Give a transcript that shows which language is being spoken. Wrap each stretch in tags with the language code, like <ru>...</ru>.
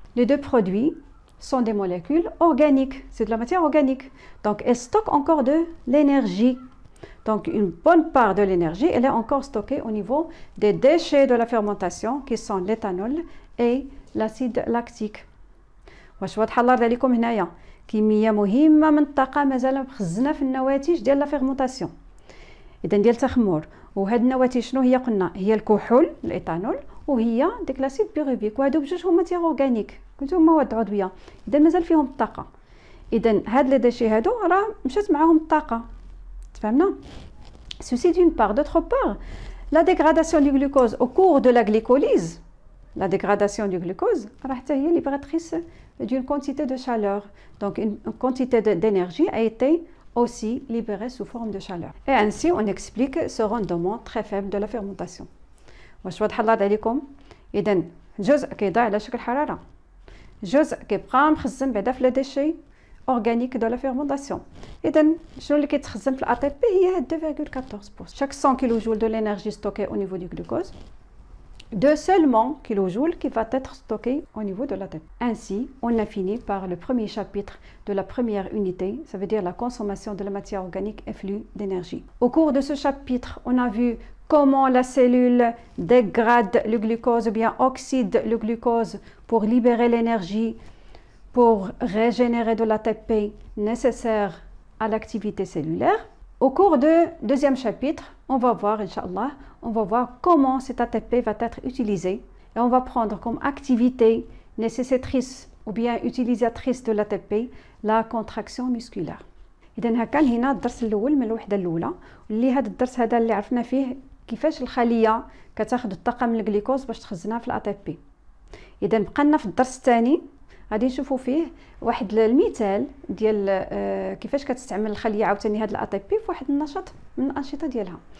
<fr>Les deux produits sont des molécules organiques, c'est de la matière organique. Donc elles stockent encore de l'énergie. Donc une bonne part de l'énergie, elle est encore stockée au niveau des déchets de la fermentation qui sont l'éthanol et l'acide lactique.</fr> <ar>واش واضحه الله عليكم هنايا كميه مهمه من الطاقه مازال مخزنه في النواتج ديال لا فيرمونطاسيون، اذا ديال التخمر. وهاد النواتج شنو هي؟ قلنا هي الكحول الايثانول وهي ديك لاسيد بيروفيك، وهادو بجوج هما ماتيغ اورغانيك كنتو هما مواد عضويه، اذا مازال فيهم الطاقه. اذا هاد لي ديشي هادو راه مشات معاهم الطاقه، تفهمنا؟</ar> <fr>Ceci d'une part. D'autre part, la dégradation du glucose au cours de la glycolyse, la dégradation du glucose est libératrice d'une quantité de chaleur. Donc une quantité d'énergie a été aussi libérée sous forme de chaleur. Et ainsi, on explique ce rendement très faible de la fermentation.</fr> <ar>واش واضح الله عليكم؟ إذن جزء كيضيع على شكل حرارة، جزء كيبقى مخزن بعدا في لي ديشي</ar> <fr>organique de la fermentation.</fr> <ar>إذا شنو اللي كيتخزن في الأتي بي هي 2,14%.</ar> <fr>Chaque 100 kJ de l'énergie stockée au niveau du glucose, 2 seulement kJ qui va être stocké au niveau de l'ATP. Ainsi, on a fini par le premier chapitre de la première unité, ça veut dire la consommation de la matière organique et flux d'énergie. Au cours de ce chapitre, on a vu comment la cellule dégrade le glucose ou bien oxyde le glucose pour libérer l'énergie, pour régénérer de l'ATP nécessaire à l'activité cellulaire. Au cours du deuxième chapitre, on va voir, Inch'Allah, on va voir comment cet ATP va être utilisé. Et on va prendre comme activité nécessitatrice ou bien utilisatrice de l'ATP la contraction musculaire.</fr> <ar>إذا هكا هنا الدرس الأول من الوحدة الأولى، واللي هذا الدرس هذا اللي عرفنا فيه كيفاش الخلية كتاخذ الطاقة من الجليكوز باش تخزنها في الATP. إذا بقى لنا في الدرس الثاني غادي نشوفوا فيه واحد المثال ديال كيفاش كتستعمل الخليه عاوتاني هذا الاتي بي في واحد النشاط من الانشطه ديالها.</ar>